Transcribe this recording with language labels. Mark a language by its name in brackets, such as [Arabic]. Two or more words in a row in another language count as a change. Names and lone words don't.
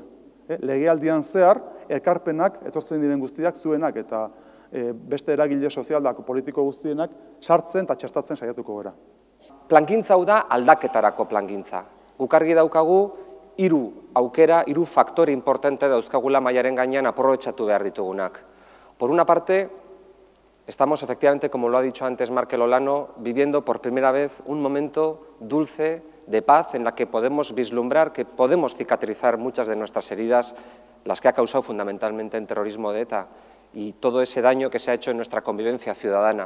[Basque] Legealdian zehar, ekarpenak, etortzen diren guztiak, zuenak eta beste eragile sozial da politiko guztienak sartzen eta txertatzen saiatuko gara. Plangintza hau da aldaketarako plangintza. Guk argi daukagu, 3 aukera, 3 faktore importante dauzkagula mailaren gainean aprobetxatu behar ditugunak. [Spanish] Por una parte, estamos efectivamente, como lo ha dicho antes Markel Olano, viviendo por primera vez un momento dulce de paz en la que podemos vislumbrar que podemos cicatrizar muchas de nuestras heridas, las que ha causado fundamentalmente el terrorismo de ETA y todo ese daño que se ha hecho en nuestra convivencia ciudadana.